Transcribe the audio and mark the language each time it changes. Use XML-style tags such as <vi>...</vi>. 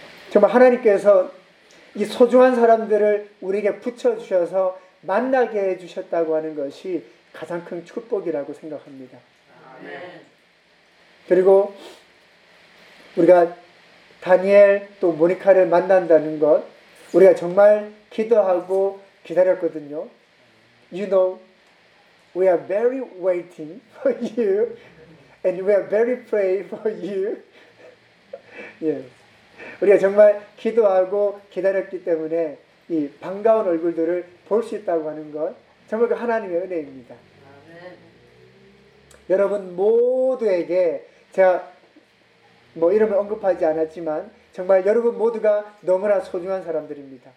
<ko>정말 하나님께서 이 소중한 사람들을 우리에게 붙여주셔서 만나게 해주셨다고 하는 것이 가장 큰 축복이라고 생각합니다. 그리고 우리가 다니엘 또 모니카를 만난다는 것 우리가 정말 기도하고 기다렸거든요.</ko> <en>You know, we are very waiting for you and we are very praying for you. Yes.</en> <ko>우리가 정말 기도하고 기다렸기 때문에 이 반가운 얼굴들을 볼 수 있다고 하는 것 정말 그 하나님의 은혜입니다. 여러분 모두에게 제가 뭐 이름을 언급하지 않았지만 정말 여러분 모두가 너무나 소중한 사람들입니다.</ko>